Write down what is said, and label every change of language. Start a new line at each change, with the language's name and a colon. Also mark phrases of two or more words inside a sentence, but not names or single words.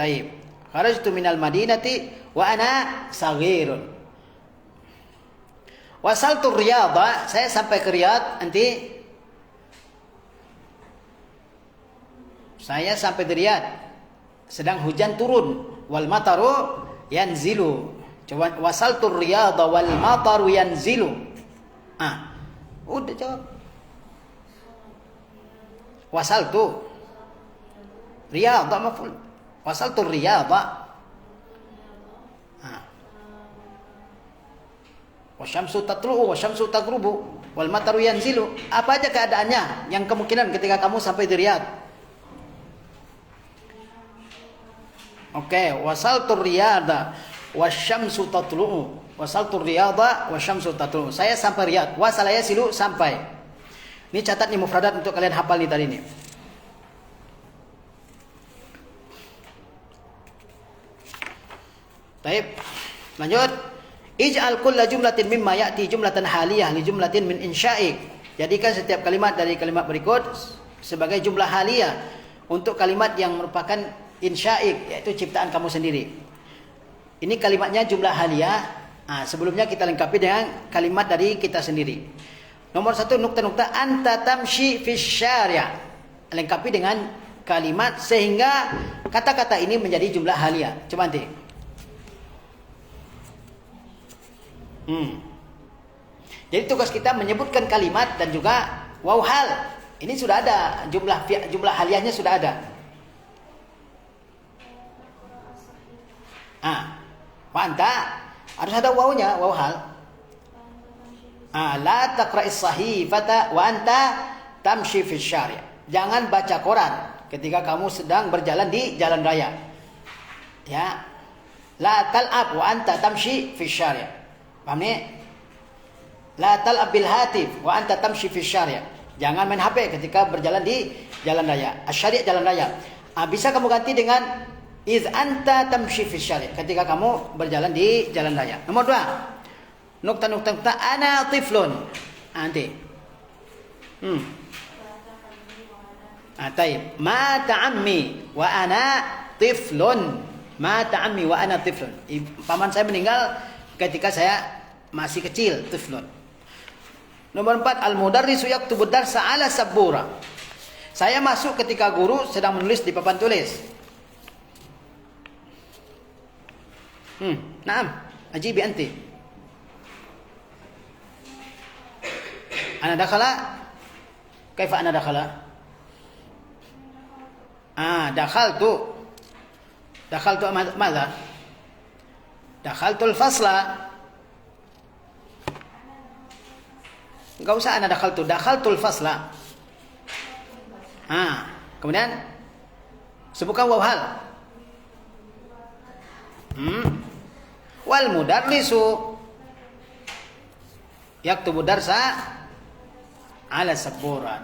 Arabic: طيب. خرجت من المدينة وأنا صغير. وصلت الرياض,
Indonesian: saya sampai ke Riyadh nanti. Saya sampai di Riyadh sedang hujan turun.
Arabic: والمطر ينزل. Coba وصلت الرياض والمطر ينزل.
Indonesian: Udah jawab.
Arabic: وصلت الرياض مفعول. وصلت الرياض. والشمس تطلع والشمس تغرب والمطر ينزل.
Indonesian: Apa aja keadaannya yang kemungkinan ketika kamu sampai di Riyadh? Oke,
Arabic: وصلت الرياض والشمس تطلع. وصلت الرياض والشمس تطلع.
Indonesian: Saya sampai Riyadh.
Arabic: وصل يصل,
Indonesian: sampai. Ini catat nih mufradat untuk kalian hafal nih tadi nih. Baik, lanjut.
Arabic: اجعل كل جملة مما يأتي جملة حالية لجملة من إنشائك.
Indonesian: Jadikan setiap kalimat dari kalimat berikut sebagai
Arabic: جملة حالية
Indonesian: untuk kalimat yang merupakan insya'ik, yaitu ciptaan kamu sendiri. Ini kalimatnya
Arabic: جملة حالية.
Indonesian: Sebelumnya kita lengkapi dengan kalimat dari kita sendiri. Nomor 1,
Arabic: نكتة نكتة أنت تمشي في الشارع'.
Indonesian: Lengkapi dengan kalimat sehingga kata-kata ini menjadi jumlah haliyah. Coba nanti. Jadi tugas kita menyebutkan kalimat dan juga
Arabic: واو حال.
Indonesian: Ini sudah ada jumlah haliyahnya sudah ada.
Arabic: وأنت
Indonesian: harus ada wawnya,
Arabic: واو حال. لا تقرأ الصحيفة وأنت تمشي في الشارع'.
Indonesian: Jangan baca Quran ketika kamu sedang berjalan di jalan raya. Ya.
Arabic: لا تلعب وأنت تمشي في الشارع'.
Indonesian: Paham ni?
Arabic: لا تلعب بالهاتف وأنت تمشي في الشارع'.
Indonesian: Jangan main HP ketika berjalan di jalan raya. Asy-syari' jalan raya. Bisa kamu ganti dengan
Arabic: إذ أنت تمشي في الشارع',
Indonesian: ketika kamu berjalan di jalan raya. Nomor 2.
Arabic: نكتة أنا طفل.
Indonesian: Nanti. Taib.
Arabic: مات عمي وأنا طفل. مات عمي وأنا طفل.
Indonesian: Paman saya meninggal ketika saya masih kecil, tiflun. Nomor 4,
Arabic: المدرس يكتب الدرس على السبورة.
Indonesian: Saya masuk ketika guru sedang menulis di papan tulis.
Arabic: نعم، أجيبي أنتِ. أنا دخل? كيف أنا دخل؟ دخلت. دخلت ماذا؟ دخلت الفصل.
Indonesian: Enggak usah
Arabic: أنا دخلت، دخلت الفصل.
Indonesian: Kemudian sebutkan
Arabic: واو حال. والمدرس يكتب الدرس على السبورة.